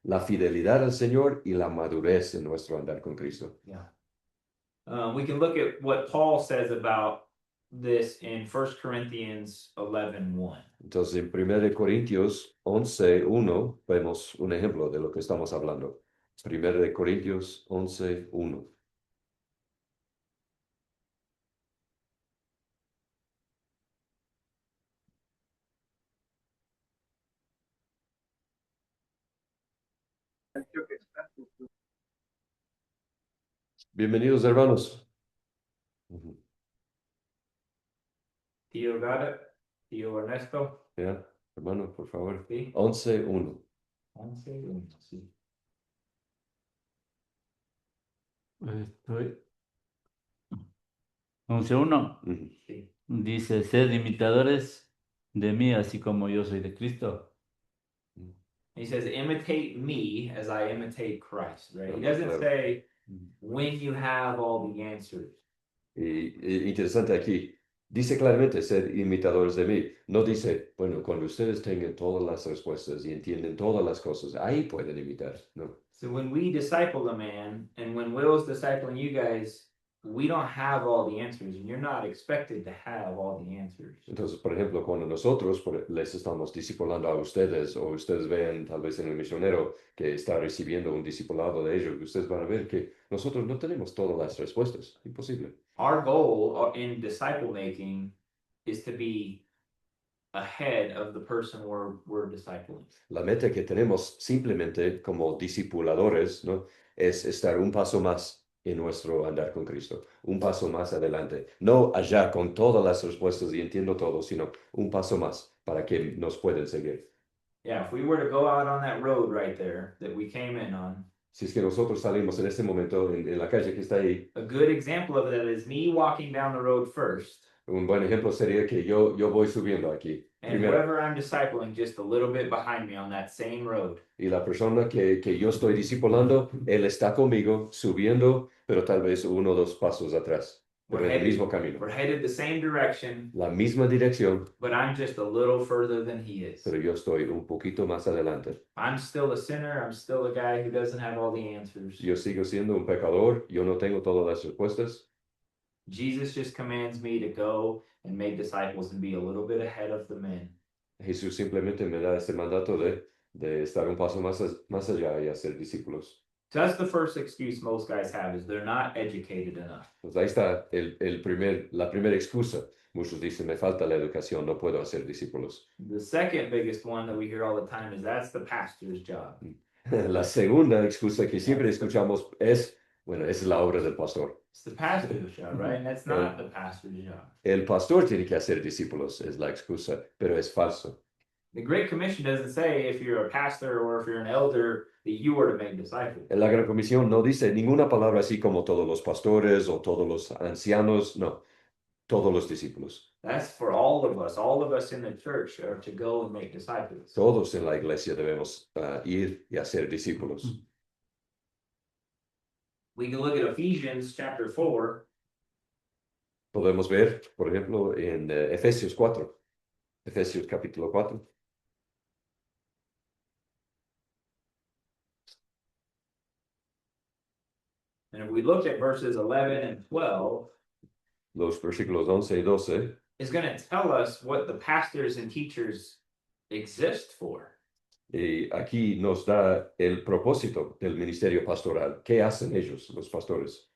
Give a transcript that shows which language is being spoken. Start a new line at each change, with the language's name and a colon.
Spanish: La fidelidad al Señor y la madurez en nuestro andar con Cristo.
English: Yeah. We can look at what Paul says about this in 1 Corinthians 11:1.
Spanish: Entonces, en 1 Corintios 11:1 vemos un ejemplo de lo que estamos hablando. 1 Corintios 11:1. Bienvenidos, hermanos. Ujú.
English: Theo got it? Theo Ernesto?
Spanish: Ya, hermano, por favor. Sí. 11:1. 11:1, sí. Estoy. 11:1 Ujú. Sí. dice, sed imitadores de mí, así como yo soy de Cristo.
English: He says, imitate me as I imitate Christ, right? He Yeah, doesn't
Spanish: claro.
English: say when you have all the answers.
Spanish: Y interesante aquí, dice claramente, sed imitadores de mí. No dice, bueno, cuando ustedes tengan todas las respuestas y entienden todas las cosas, ahí pueden imitar. No.
English: So when we disciple a man, and when Will's discipling you guys, we don't have all the answers, and you're not expected to have all the answers.
Spanish: Entonces, por ejemplo, cuando nosotros les estamos discipulando a ustedes, o ustedes vean tal vez en el misionero que está recibiendo un discipulado de ellos, ustedes van a ver que nosotros no tenemos todas las respuestas. Imposible.
English: Our goal in disciple making is to be ahead of the person we're discipling.
Spanish: La meta que tenemos simplemente como discipuladores, ¿no? Es estar un paso más en nuestro andar con Cristo, un paso más adelante. No allá con todas las respuestas y entiendo todo, sino un paso más para que nos puedan seguir.
English: Yeah, if we were to go out on that road right there that we came in on,
Spanish: Si es que nosotros salimos en este momento en la calle que está ahí,
English: a good example of that is me walking down the road first,
Spanish: un buen ejemplo sería que yo voy subiendo aquí
English: and
Spanish: primero,
English: whoever I'm discipling just a little bit behind me on that same road.
Spanish: y la persona que yo estoy discipulando, él está conmigo subiendo, pero tal vez 1 o 2 pasos atrás, pero en el mismo camino.
English: We're headed the same direction,
Spanish: La misma dirección,
English: but I'm just a little further than he is.
Spanish: pero yo estoy un poquito más adelante.
English: I'm still a sinner. I'm still a guy who doesn't have all the answers.
Spanish: Yo sigo siendo un pecador, yo no tengo todas las respuestas.
English: Jesus just commands me to go and make disciples and be a little bit ahead of the men.
Spanish: Jesús simplemente me da este mandato de estar un paso más allá y hacer discípulos.
English: So that's the first excuse most guys have is they're not educated enough.
Spanish: Pues ahí está la primera excusa. Muchos dicen, me falta la educación, no puedo hacer discípulos.
English: The second biggest one that we hear all the time is that's the pastor's job.
Spanish: La segunda excusa que siempre escuchamos es, bueno, es la obra del pastor.
English: It's the pastor's job, right? And that's not the pastor's job.
Spanish: El pastor tiene que hacer discípulos, es la excusa, pero es falso.
English: The Great Commission doesn't say if you're a pastor or if you're an elder that you are to make disciples.
Spanish: La Gran Comisión no dice ninguna palabra así como todos los pastores o todos los ancianos, no, todos los discípulos.
English: That's for all of us in the church are to go and make disciples.
Spanish: Todos en la iglesia debemos ir y hacer discípulos.
English: We can look at Ephesians chapter 4.
Spanish: Podemos ver, por ejemplo, en Efesios 4, Efesios capítulo 4.
English: And if we look at verses 11 and 12,
Spanish: los versículos 11 y 12,
English: is going to tell us what the pastors and teachers exist for.
Spanish: y aquí nos da el propósito del ministerio pastoral. ¿Qué hacen ellos, los pastores?